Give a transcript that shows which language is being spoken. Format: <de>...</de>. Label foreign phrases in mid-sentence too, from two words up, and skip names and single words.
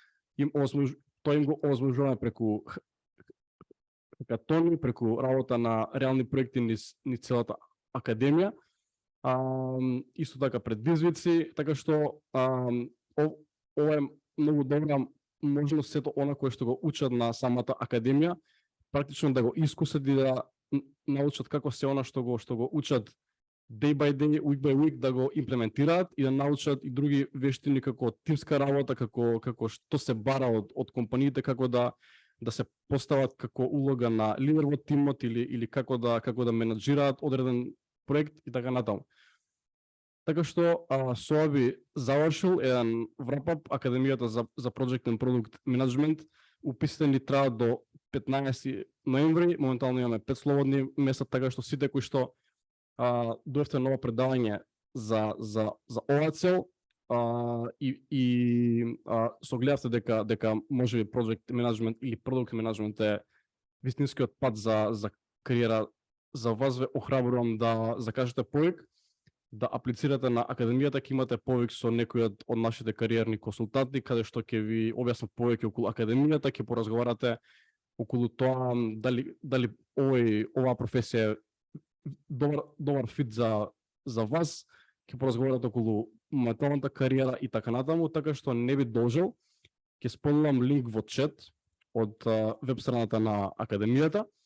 <mk>Тоа им го овозможуваме преку хакатони, преку работа на реални проекти низ целата академија. Исто така предизвици, така што ова е многу добра можност сето она кое што го учат на самата академија, практично да го искусат и да научат како се она што го учат</mk> <en>day by day, week by week,</en> <mk>да го имплементираат и да научат и други вештини како тимска работа, како што се бара од компаниите, како да се постават како улога на лидер во тимот или како да менаџираат одреден проект и така натаму. Така што со ова би завршил еден wrap-up Академијата за Project and Product Management. уписите ни траат до 15 ноември, моментално имаме 5 слободни места, така што сите кои што дојдовте ново предавање за оваа цел и согледавте дека можеби</mk> <en>project management</en> <mk>или</mk> <en>product management</en> <mk>е вистинскиот пат за кариера, за вас ве охрабрувам да закажете повик, да аплицирате на академијата, ќе имате повик со некој од нашите кариерни консултанти, каде што ќе ви објаснат повеќе околу академијата, ќе поразговарате околу тоа дали оваа професија е добар фит за вас, ќе поразговарате околу металната кариера и така натаму, така што не би должел, ќе споделам линк во чат од веб страната на академијата.</mk>